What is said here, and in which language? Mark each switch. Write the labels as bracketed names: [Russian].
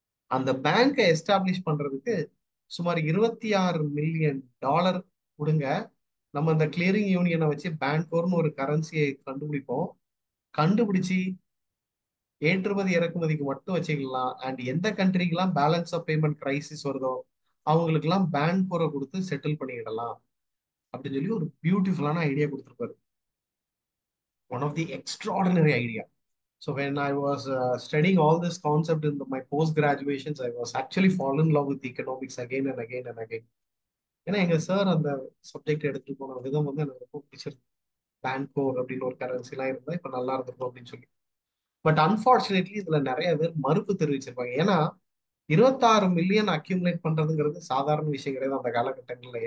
[Tamil] அந்த பேங்கை எஸ்டாப்ளிஷ் பண்றதுக்கு சுமார் $26 மில்லியன் கொடுங்க, நம்ம அந்த கிளியரிங் யூனியனை வச்சு பேங்கோர்னு ஒரு கரன்சியை கண்டுபிடிப்போம், கண்டுபிடிச்சு ஏற்றுமதி இறக்குமதிக்கு மட்டும் வச்சுக்கலாம், அண்ட் எந்த கண்ட்ரிக்கெல்லாம் பேலன்ஸ் ஆஃப் பேமெண்ட் கிரைசிஸ் வருதோ அவங்களுக்கெல்லாம் பேங்கோரை கொடுத்து செட்டில் பண்ணிடலாம் அப்படின்னு சொல்லி ஒரு பியூட்டிஃபுல்லான ஐடியா கொடுத்துருப்பாரு. [English] One of the extraordinary idea. So when I was studying all this concept in my post graduations, I was actually fallen in love with economics again and again and again. [Tamil] ஏன்னா எங்க sir அந்த subject எடுத்துட்டு போன விதம் வந்து எனக்கு ரொம்ப பிடிச்சிருக்கு. பேன்கோர் அப்படின்னு ஒரு கரன்சி எல்லாம் இருந்தா இப்ப நல்லா இருந்திருக்கும் அப்படின்னு சொல்லி. [English] but unfortunately [Tamil] இதுல நிறைய பேர் மறுப்பு தெரிவிச்சிருப்பாங்க. ஏன்னா 26 மில்லியன் அக்யூமுலேட் பண்றதுங்கிறது சாதாரண விஷயம் கிடையாது அந்த காலகட்டங்கள்ல.